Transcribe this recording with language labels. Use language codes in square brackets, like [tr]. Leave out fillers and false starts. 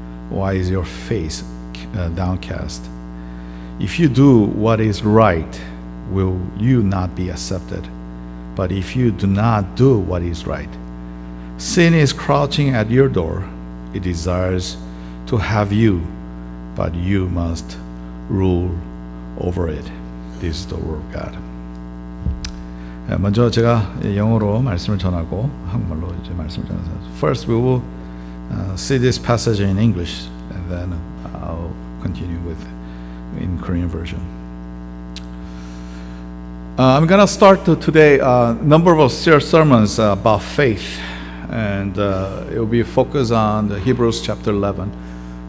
[en] Why is your face downcast? If you do what is right, will you not be accepted? But if you do not do what is right, sin is crouching at your door. It desires to have you, but you must rule over it." This is the word of God. [ko] 먼저 제가 영어로 말씀을 전하고 한국말로 이제 말씀을 전하겠습니다. [en] First, we will see this passage in English, and then I'll continue in Korean version. I'm gonna start today a number of sermons about faith, and it will be focused on the Hebrews chapter 11.